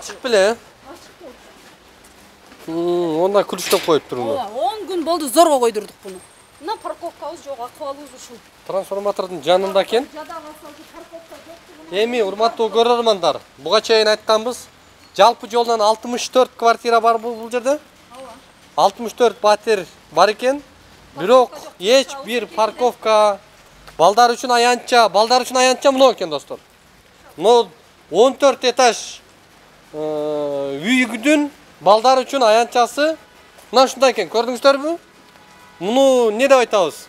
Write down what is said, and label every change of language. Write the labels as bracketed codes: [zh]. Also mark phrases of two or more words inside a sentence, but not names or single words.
[ky] Ачык беле? Ачык болчу. Онда күлүштөп коюп турду. 10 күн болду зорго койдурдук буну. Мына парковкабыз жок, акыбалыбыз ушул. Трансформатордун жанында экен. Эми урматтуу көрөрмандар, буга чейин айтканбыз, жалпы жолунан 64 квартира бар бул жерде. [kk] 64 пәтер бар екен, [ky] бирок эч бир парковка балдар үчүн аянча мына экен достор. Мына 14 этаж үйдүн балдар үчүн аянчасы мына ушундай экен, көрдүңүздөрбү? Муну не деп айтабыз?